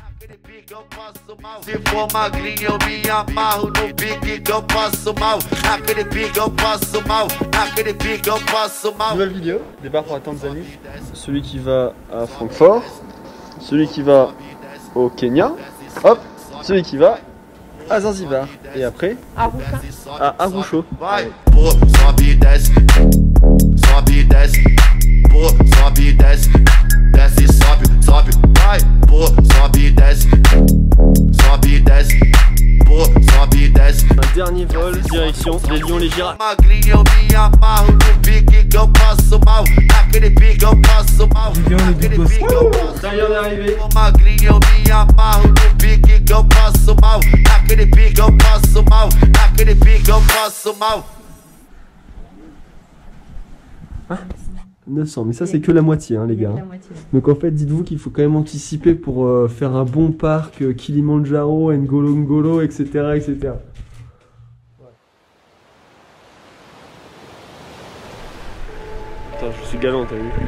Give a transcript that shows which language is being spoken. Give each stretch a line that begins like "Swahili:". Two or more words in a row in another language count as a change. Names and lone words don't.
Portuguese: Se for magrinho eu me amarro no pique que eu passo mal. Naquele pique eu passo mal. Naquele pique eu passo mal.
French: Nouvelle vidéo, départ pour la Tanzanie. Celui qui va à Francfort, celui qui va au Kenya, hop, celui qui va à Zanzibar et après à Arusha.
Portuguese: Vai, pô, sobe e desce, sobe e desce, pô, sobe e desce, desce e sobe, sobe, vai, pô, sobe e desce, sobe e desce, pô, sobe e desce.
French: Un dernier vol, direction les Lions, les Girafes.
Portuguese: Magrinho eu me amarro no pique que eu passo mal. Naquele pique eu passo mal. Naquele pique eu passo mal.
French: Ça y est, on est arrivé.
Portuguese: Magrinho eu me amarro no pique que eu passo mal. Naquele pique eu passo mal. Naquele pique eu passo mal.
French: 900, mais ça c'est que la moitié hein, les gars. Donc en fait dites-vous qu'il faut quand même anticiper pour faire un bon parc Kilimandjaro, Ngorongoro, etc. etc. Attends, je suis galant, t'as vu?